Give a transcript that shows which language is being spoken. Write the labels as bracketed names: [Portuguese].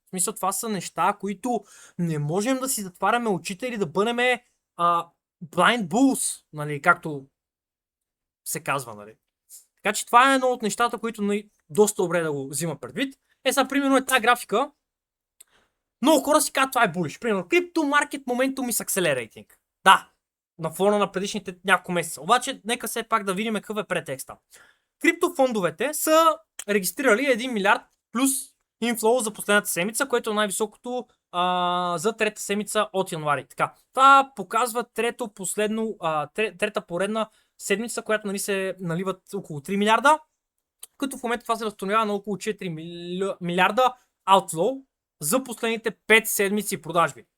[Bulgarian] В смисъл, това са неща, които не можем да си затваряме очите или да бъдем blind bulls, нали, както се казва, нали. Така че това е едно от нещата, които нали, доста добре да го взима предвид. Сега, примерно е тази графика. Много хора си казват, това е булиш. Примерно, [English] Crypto Market Momentum is Accelerating. [Bulgarian] Да, на фона на предишните няколко месеца. Обаче, нека все пак да видим какъв е претекста. Криптофондовете са регистрирали 1 милиард плюс инфлоу за последната седмица, което е най-високото за трета седмица от януари. Така, това показва трета поредна седмица, която нали, се наливат около 3 милиарда, като в момента това се възстановява на около 4 милиарда outflow за последните 5 седмици продажби.